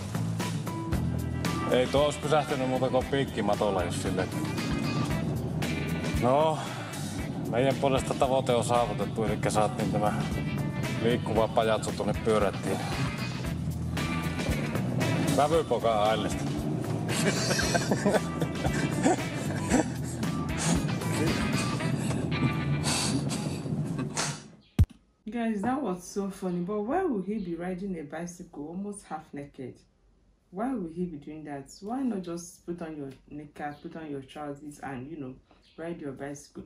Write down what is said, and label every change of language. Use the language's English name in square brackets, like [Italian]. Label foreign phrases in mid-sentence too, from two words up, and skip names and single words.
[Finnish] Ei tuo olisi pysähtynyt muuta kuin piikkimatolla, jos silleen. No, meidän puolesta tavoite on saavutettu, eli saatiin tämä liikkuva pajatso tuonne pyörättiin. Vävypoka aillista. [English] Guys, that was so funny, but why would he be riding a bicycle almost half naked? Why would he be doing that? Why not just put on your knicker, put on your trousers and, you know, ride your bicycle?